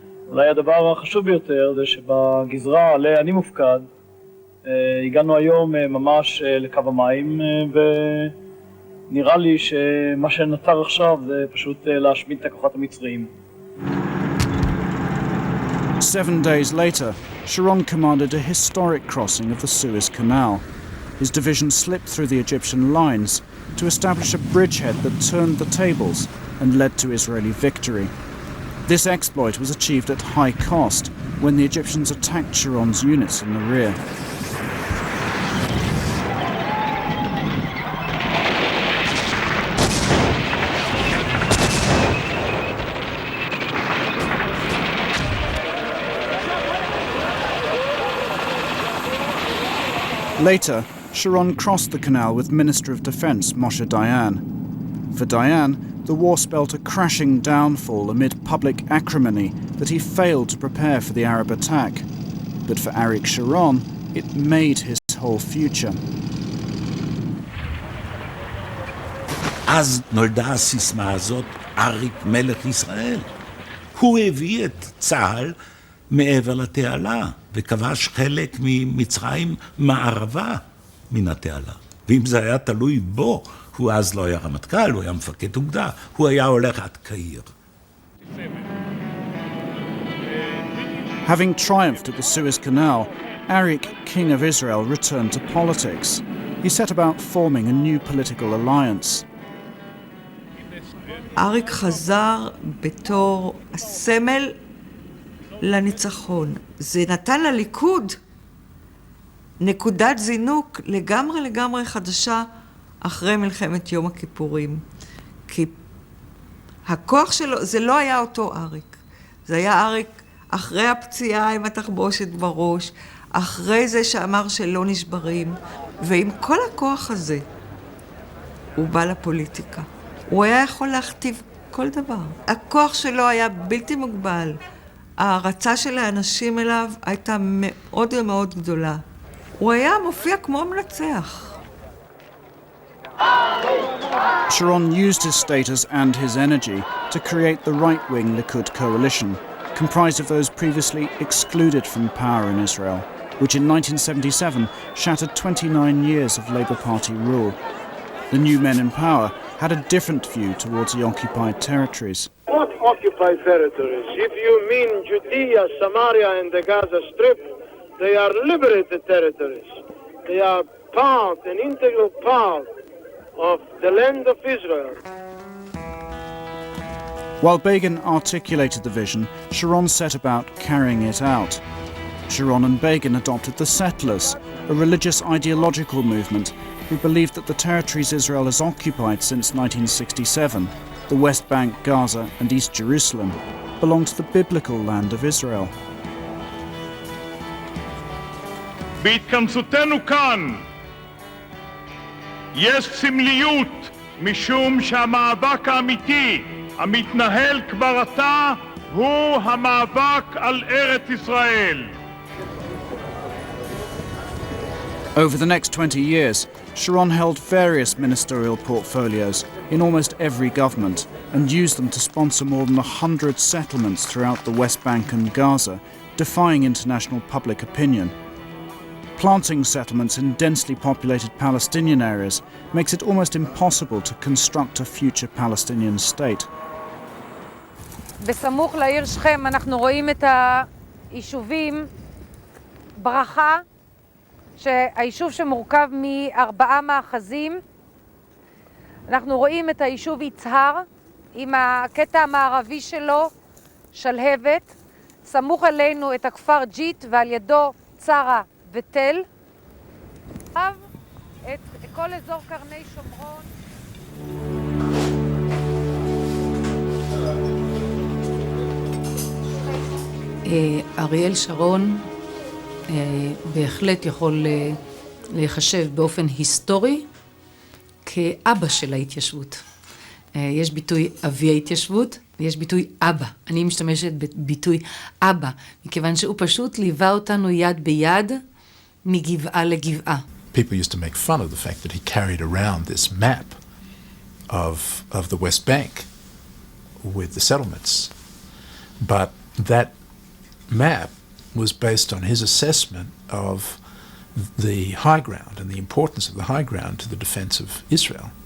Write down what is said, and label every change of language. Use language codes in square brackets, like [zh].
[he] אולי הדבר החשוב ביותר זה שבגזרה עליה אני מופקד, הגענו היום ממש לקו המים ונראה לי שמה שנותר עכשיו זה פשוט להשמיד את הכוחות המצריים. [en] 7 days later, Sharon commanded a historic crossing of the Suez Canal. His division slipped through the Egyptian lines to establish a bridgehead that turned the tables and led to Israeli victory. This exploit was achieved at high cost when the Egyptians attacked Sharon's units in the rear. Later, Sharon crossed the canal with Minister of Defense Moshe Dayan. For Dayan, the war spelt a crashing downfall amid public acrimony that he failed to prepare for the Arab attack. But for Ariel Sharon, it made his whole future. [he] אז נולדה הסיסמה הזאת, אריק מלך ישראל. הוא הביא את צה"ל מעבר לתעלה, וכבש חלק ממצרים מערבה מן התעלה. ואם זה היה תלוי בו, הוא אז לא היה רמטכ"ל, הוא היה מפקד אוגדה, הוא היה הולך עד קהיר. [en] Having triumphed at the Suez Canal, Ariel, king of Israel, returned to politics. He set about forming a new political alliance. [he] אריק חזר בתור הסמל לניצחון. זה נתן לליכוד נקודת זינוק לגמרי חדשה אחרי מלחמת יום הכיפורים. כי הכוח שלו, זה לא היה אותו אריק. זה היה אריק אחרי הפציעה עם התחבושת בראש, אחרי זה שאמר שלא נשברים, ועם כל הכוח הזה הוא בא לפוליטיקה. הוא היה יכול להכתיב כל דבר. הכוח שלו היה בלתי מוגבל. ההרצה של האנשים אליו הייתה מאוד מאוד גדולה. הוא היה מופיע כמו מנצח. [en] Sharon used his status and his energy to create the right-wing Likud coalition, comprised of those previously excluded from power in Israel, which in 1977 shattered 29 years of Labour Party rule. The new men in power had a different view towards the occupied territories. What occupied territories? If you mean Judea, Samaria and the Gaza Strip, they are liberated territories. They are part, an integral part of the land of Israel. While Begin articulated the vision, Sharon set about carrying it out. Sharon and Begin adopted the Settlers, a religious ideological movement who believed that the territories Israel has occupied since 1967 The West Bank, Gaza and East Jerusalem belong to the biblical land of Israel. [he] בהתכנסותנו כאן יש סמליות משום שהמאבק האמיתי המתנהל כבר עתה הוא המאבק על ארץ ישראל. [en] Over the next 20 years, Sharon held various ministerial portfolios in almost every government and used them to sponsor more than 100 settlements throughout the West Bank and Gaza, defying international public opinion. Planting settlements in densely populated Palestinian areas makes it almost impossible to construct a future Palestinian state. [he] בסמוך לעיר שכם אנחנו רואים את היישובים ברכה, שהיישוב שמורכב מ4 מאחזים. אנחנו רואים את היישוב יצהר עם הקטע המערבי שלו, שלהבת. סמוך אלינו את הכפר ג'ית ועל ידו צרה ותל. את כל אזור קרני שומרון. אריאל שרון בהחלט יכול להיחשב באופן היסטורי כאבא של ההתיישבות. יש ביטוי אבי ההתיישבות ויש ביטוי אבא. אני משתמשת בביטוי אבא, מכיוון שהוא פשוט ליווה אותנו יד ביד מגבעה לגבעה. [en] People used to make fun of the fact that he carried around this map of the West Bank with the settlements. But that map was based on his assessment of the high ground and the importance of the high ground to the defense of Israel.